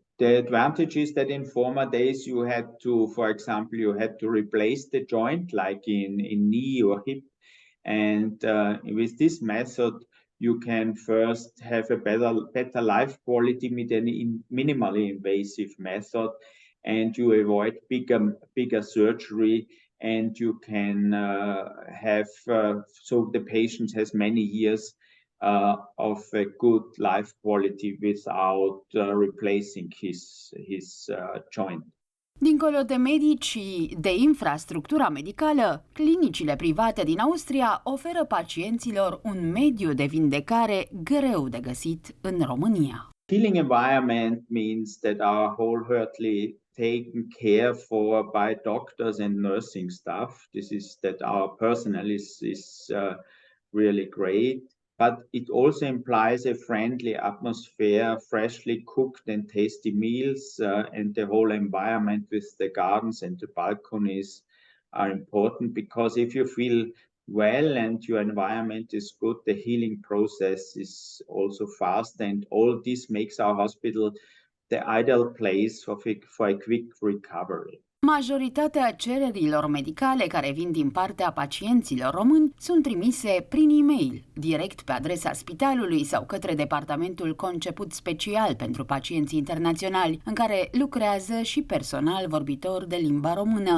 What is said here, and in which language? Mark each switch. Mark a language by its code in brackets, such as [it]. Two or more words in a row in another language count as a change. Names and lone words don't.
[en] The advantage is that in former days you had to replace the joint like in knee or hip, and with this method you can first have a better life quality with a minimally invasive method, and you avoid bigger surgery, and you can so the patient has many years of a good life quality without replacing his joint. [ro] Dincolo de medici și de infrastructura medicală, clinicile private din Austria oferă pacienților un mediu de vindecare greu de găsit în România. [en] Healing environment means that are wholeheartedly taken care for by doctors and nursing staff. This is that our personnel is really great, but it also implies a friendly atmosphere, freshly cooked and tasty meals, and the whole environment with the gardens and the balconies are important, because if you feel well and your environment is good, the healing process is also fast, and all this makes our hospital the ideal place for a quick recovery. [ro] Majoritatea cererilor medicale care vin din partea pacienților români sunt trimise prin e-mail, direct pe adresa spitalului sau către departamentul conceput special pentru pacienții internaționali, în care lucrează și personal vorbitor de limba română.